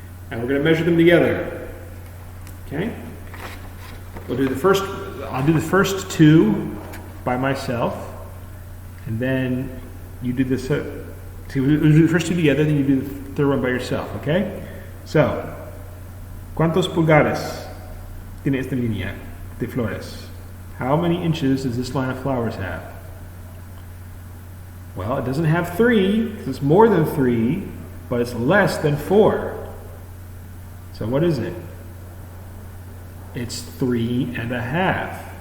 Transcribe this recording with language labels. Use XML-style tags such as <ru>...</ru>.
<en>And we're going to measure them together. Okay? I'll do the first two by myself. And then you do this. So we'll do the first two together, then you do the third one by yourself. Okay?</en> <es>So, ¿cuántos pulgares tiene esta línea de flores?</es> <en>How many inches does this line of flowers have? Well, it doesn't have 3, because it's more than 3, but it's less than 4. So what is it? It's 3.5.</en>